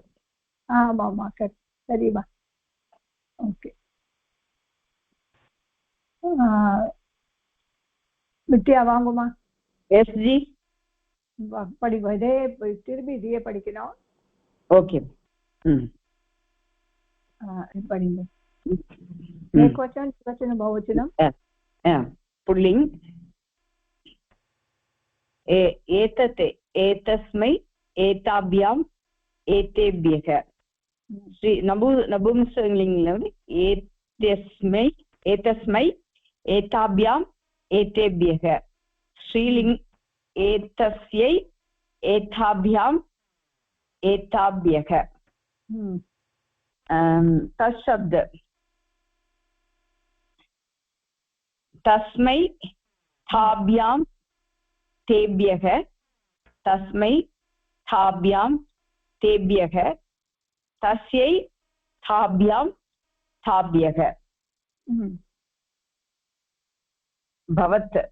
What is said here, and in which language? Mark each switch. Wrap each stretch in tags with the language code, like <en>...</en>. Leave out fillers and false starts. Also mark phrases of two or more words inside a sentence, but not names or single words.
<ta>ஆமாமா சரிமா ஓகே வித்யா வாங்குமா எஸ் ஜி படிக்கும் இதே திரும்பி இதையே படிக்கணும் ஓகே</ta> <sa>படிங்க ஏகவச்சனம் द्विवचनं बहुवचनं पुल्लिङ्ग् एतत् एतस्मै एताभ्याम् एतेभ्यः</sa> <ta>ஸ்ரீ நபும்சலிங்கம்ல வந்து</ta> <sa>एतस्मै एताभ्याम् एतेभ्यः श्रीलिङ्ग एतस्यै एताभ्याम् एताभ्यः तत्शब्द तस्मै ताभ्यां तेभ्यः तस्मै ताभ्यां तेभ्यः तस्यै ताभ्यां ताभ्यः भवत्</sa>